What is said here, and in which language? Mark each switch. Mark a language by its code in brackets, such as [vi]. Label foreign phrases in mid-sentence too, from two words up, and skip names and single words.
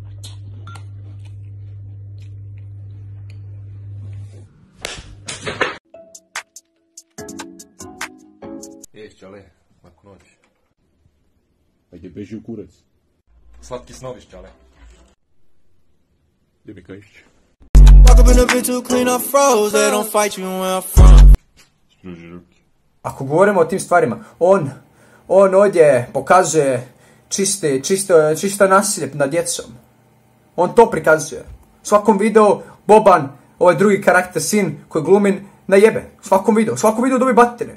[bs] Čale, laku noć. Ajde, beži u kurac. Slatki snoviš, čale. Gdje mi kajiš? [en] Walk up in a bit too clean, I froze. They don't fight you where I'm from. [bs] Služi ruke. Ako govorimo o tim stvarima, on ovdje pokazuje čisto nasilje nad djecom. On to prikazuje. U svakom videu Boban, ovaj drugi karakter, sin koji glumi, najebe. U svakom videu dobi batine.